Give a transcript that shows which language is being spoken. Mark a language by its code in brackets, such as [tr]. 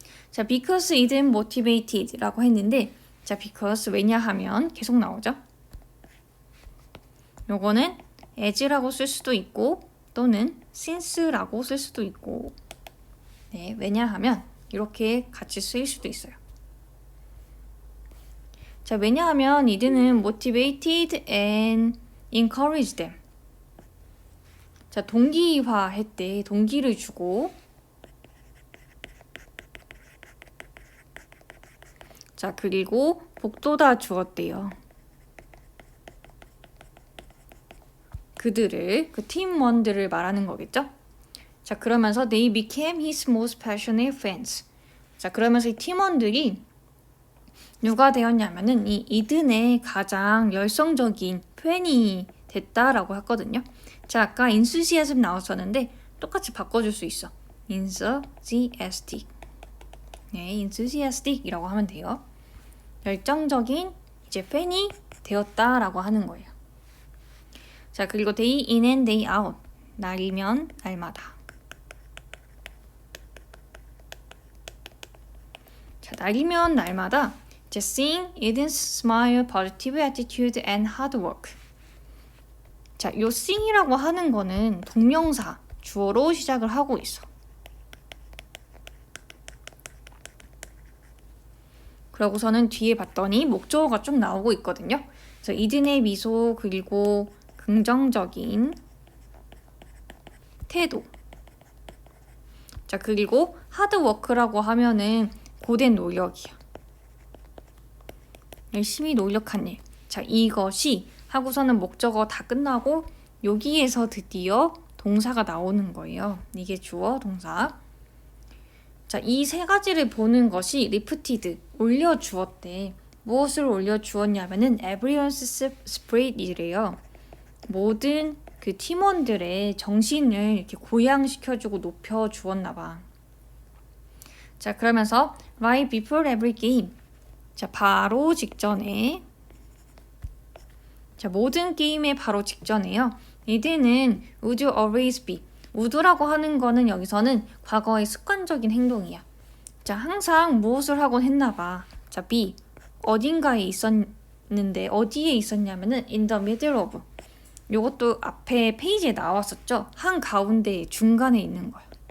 [ko] 자, [en] because isn't motivated [ko] 라고 했는데 자, [en] because [ko] 왜냐하면 계속 나오죠. 요거는 as라고 쓸 수도 있고 또는 since라고 쓸 수도 있고 네, 왜냐하면 이렇게 같이 쓰일 수도 있어요. 자, 왜냐하면 이들은 [en] motivated and encouraged them. [ko] 자, 동기화했대. 동기를 주고 자, 그리고 복돋아 주었대요. 그들을, 그 팀원들을 말하는 거겠죠? 자, 그러면서 [en] they became his most passionate fans. [ko] 자, 그러면서 이 팀원들이 누가 되었냐면은 이 이든의 가장 열성적인 팬이 됐다라고 했거든요. 자, 아까 enthusiasm 나왔었는데 똑같이 바꿔줄 수 있어. enthusiastic. 네, enthusiastic이라고 하면 돼요. 열정적인 이제 팬이 되었다라고 하는 거예요. 자, 그리고 [en] day in and day out. [ko] 날이면 날마다. 자, 날이면 날마다 이제 [en] seeing Eden's smile, positive attitude and hard work. [ko] 자, 요 seeing이라고 하는 거는 동명사, 주어로 시작을 하고 있어. 그러고서는 뒤에 봤더니 목적어가 좀 나오고 있거든요. 그래서 이든의 미소 그리고 긍정적인 태도. 자, 그리고 하드워크라고 하면은 고된 노력이야. 열심히 노력한 일. 자, 이것이 하고서는 목적어 다 끝나고 여기에서 드디어 동사가 나오는 거예요. 이게 주어, 동사. 자, 이 세 가지를 보는 것이 리프티드, 올려주었대. 무엇을 올려주었냐면은 [en] everyone's spirit [ko] 이래요. 모든 그 팀원들의 정신을 이렇게 고양시켜주고 높여주었나 봐. 자, 그러면서 [en] right before every game. [ko] 자, 바로 직전에 자, 모든 게임의 바로 직전에요. 이들은 [en] would you always be. [ko] would라고 하는 거는 여기서는 과거의 습관적인 행동이야. 자, 항상 무엇을 하곤 했나 봐. 자, be. 어딘가에 있었는데 어디에 있었냐면은 [en] in the middle of. [ko] 요것도 앞에 페이지에 나왔었죠. 한 가운데 중간에 있는 거야.